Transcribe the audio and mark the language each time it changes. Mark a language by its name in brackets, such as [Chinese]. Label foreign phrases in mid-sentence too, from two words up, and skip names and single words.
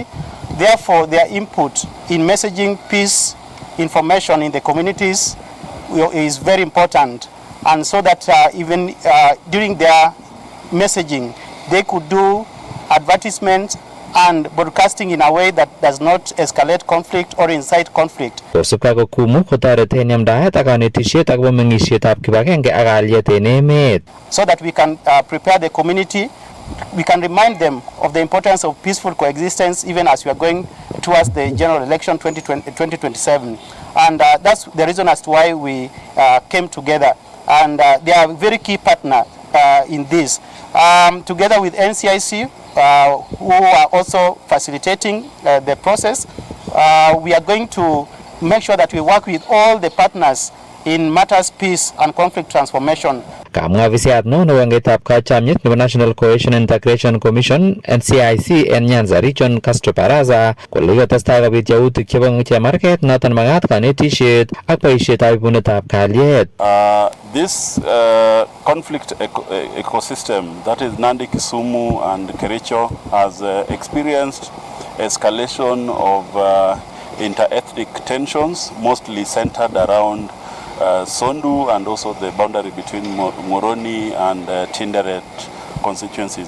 [English] Therefore, their input in messaging peace information in the communities is very important, and so that even during their messaging, they could do advertisements and broadcasting in a way that does not escalate conflict or incite conflict. [Kalenjin] Kosubkei ak Okumu kotoreti en yamdaet ak kanetisiet akobo meng'isietab kibagenge ak kalyet en emet. [English] So that we can prepare the community, we can remind them of the importance of peaceful coexistence even as we are going towards the general election 2027. And that's the reason as to why we came together. And they are a very key partner in this. Together with NCIC, who are also facilitating the process, we are going to make sure that we work with all the partners in matters peace and conflict transformation. [Kalenjin] Kamwa afisiyat no nebo wengetab kachamiet nebo National Cohesion and Integration Commission NCIC en Nyanza Region Castro Baraza kole kotestai kobit yautik chebo chemarket noton magat kanetisiet ak boisietab ibunetab kalyet. [English] This conflict ecosystem, that is Nandi, Kisumu and Kericho, has experienced escalation of inter-ethnic tensions, mostly centered around Sondu and also the boundary between Moroni and Tinderet constituencies.